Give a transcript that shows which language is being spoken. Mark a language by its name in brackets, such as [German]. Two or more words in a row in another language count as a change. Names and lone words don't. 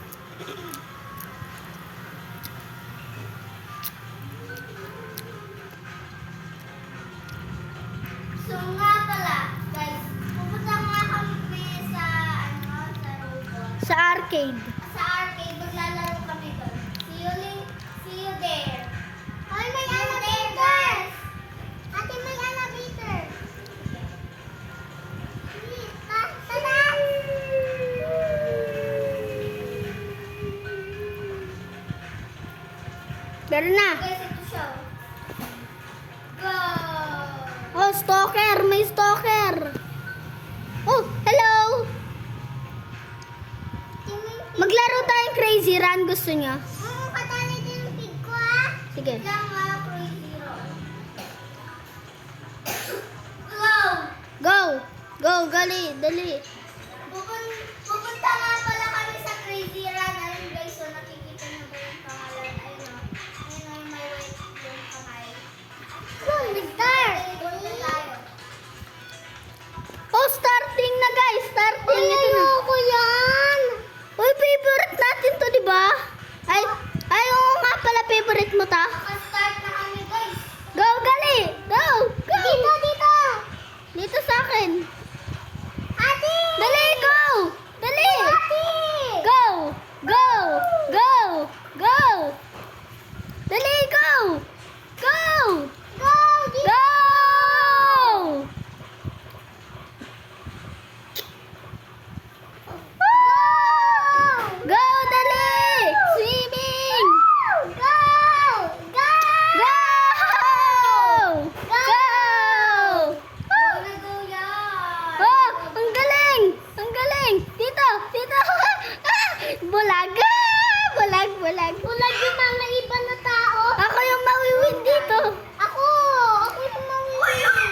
[Filipino] So nga pala, guys, pupunta nga kami sa, sa robot. Sa arcade. Sa arcade, maglalaro kami doon. [English] See you there. [Filipino] Ay, may elevator! Ate, may elevator. Tada! Pero na. Guys, ito siya. [English] Go! Oh, stalker! [Filipino] May stalker! [English] Oh, hello! [Filipino] Maglaro tayong Crazy Run. Gusto niya? Oo, katali din yung pig ko ah. Sige. Lang Crazy Run. Go! Go! Go, gali, dali. Pupunta nga pala kami sa Crazy Run. Ayun guys, so nakikita niyo ba yung pangalan? Ayun o. Ayun o, may white yung kamay. [English] Go, start! [Filipino] Punta tayo. [English] Oh, starting na guys! Starting! [Filipino] Ay, ayoko yan! Uy, favorite natin to, di ba? Ay, oo nga pala, favorite mo ta. Start na kami, guys. [English] Go, gali! Go! Go! [Filipino] Dito, dito! Dito sa akin. Ate! Dali, [English] go! [Filipino] Dali! Ate! [English] Go! Go! Go! Go! Dali, go! Go! Go! Go! Go, dali! Swimming! Go! Go! Go! [Filipino] Go! Oh, ang galing! Ang galing! Dito! Dito! Bulag! Bulag! Bulag! Bulag yung mga iba na tao. Ako yung mawiwin dito. Ako! Ako yung mawiwin.